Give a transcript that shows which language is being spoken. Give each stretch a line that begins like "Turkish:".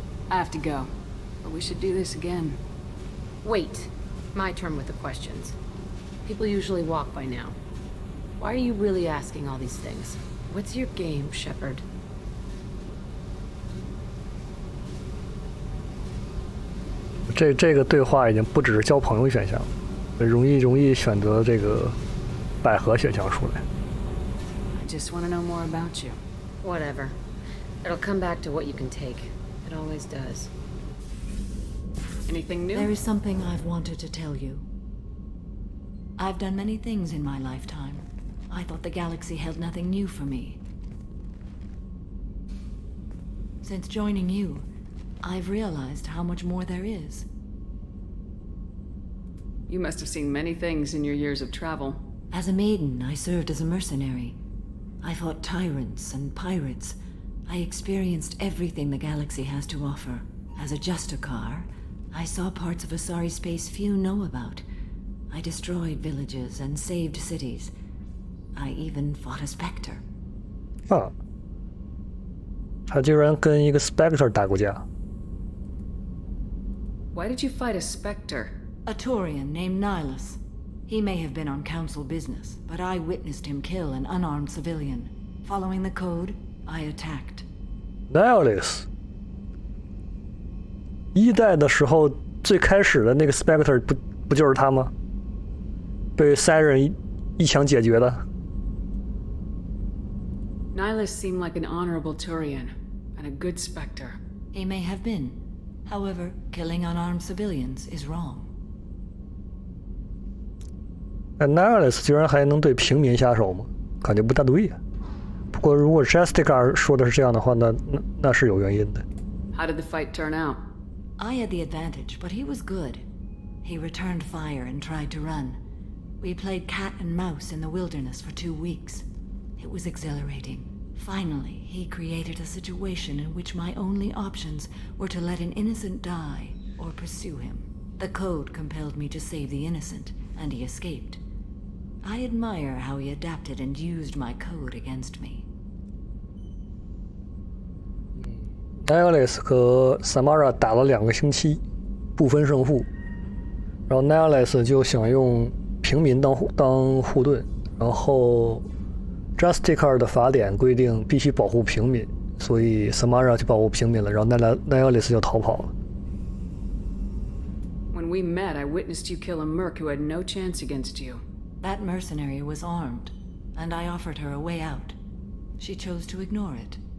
English: I have to go. But we should do this again. Wait. My turn with the questions. People usually walk by now. Why are you really asking all these things? What's your game, Shepard?
Chinese: 这个对话已经不只是交朋友选项，容易选择这个百合选项出来。
English: I just want to know more about you. Whatever. It'll come back to what you can take. It always does. Anything new? There is something I've wanted to tell you. I've done many things in my lifetime. I thought the galaxy held nothing new for me. Since joining you, I've realized how much more there is. You must have seen many things in your years of travel. As a maiden, I served as a mercenary. I fought tyrants and pirates. I experienced everything the galaxy has to offer. As a Justicar, I saw parts of Asari space few know about. I destroyed villages and saved cities. I even fought a Spectre.
Chinese: 啊，他居然跟一个 Spectre 打过架。
English: Why did you fight a Spectre? A Turian named Nihilus. He may have been on council business, but I witnessed him kill an unarmed civilian. Following the code, I attacked.
Chinese: Nihilus 一代的时候最开始的那个 Spectre 不就是他吗？被 Siren 一枪解决的。
English: Nihilus seemed like an honorable Turian and a good Spectre. He may have been. However, killing unarmed civilians is wrong.
Chinese: Nihilus 居然还能对平民下手吗？感觉不大对呀。不过如果 Justicar 说的是这样的话，那是有原因的。
English: How did the fight turn out? I had the advantage, but he was good. He returned fire and tried to run. We played cat and mouse in the wilderness for 2 weeks. It was exhilarating. Finally, he created a situation in which my only options were to let an innocent die or pursue him. The code compelled me to save the innocent, and he escaped. I admire how he adapted and used my code against me.
Chinese: Nihilus 和 Samara 打了2个星期，不分胜负。然后 Nihilus 就想用平民当护盾，然后 Justicar 的法典规定必须保护平民，所以 Samara 就保护平民了，然后 Nihilus 就逃跑了。
English: When we met, I witnessed you kill a merc who had no chance against you. That mercenary was armed, and I offered her a way out. She chose to ignore it.